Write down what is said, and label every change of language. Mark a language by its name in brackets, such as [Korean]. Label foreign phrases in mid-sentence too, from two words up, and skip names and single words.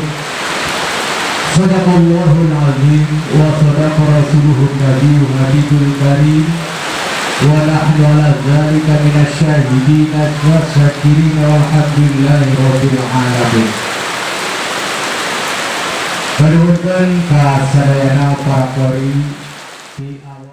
[Arabic] صدق الله العظيم وصدق رسوله النبي الحبيب الكريم ونحن على ذلك من الشاهدين والشاكرين والحمد لله رب العالمين. [Sundanese] Panuhun ka sadayana para kori